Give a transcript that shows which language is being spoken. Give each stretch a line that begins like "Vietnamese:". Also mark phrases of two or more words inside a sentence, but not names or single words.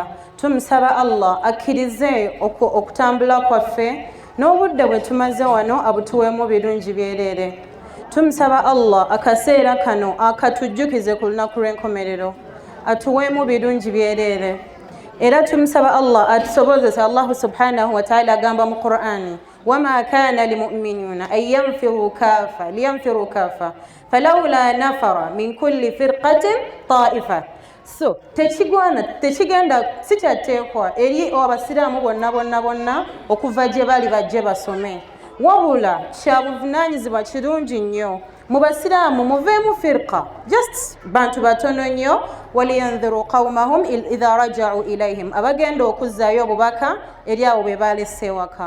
Ganda: Tumusaba Allah akkirize okutambula kwaffe n'obudde bwe tumaze wano abutuweemu birungi byereere. Tumusaba Allah akaseera kano akatujjukize ku lunaku lw'enkomerero atuweemu birungi byereere. Era tumusaba Allah atusobozese.
Arabic: الله سبحانه وتعالى
Ganda: agamba mu Qur'ani,
Arabic: وما كان للمؤمنين أن ينفروا كافة لينفروا كافة فلولا نفر من كل فرقة طائفة.
Ganda: So tekigenda sikyateekwa eri abasiraamu bonna okuva gye bali bajje basome, wabula kya buvunaanyizibwa kirungi nnyo mu basiraamu muveemu firqa, just bantu batono nnyo,
Arabic: ولينذروا قومهم إذا رجعوا إليهم,
Ganda: abagenda okuzzaayo obubaka eri abo be balese ewaka.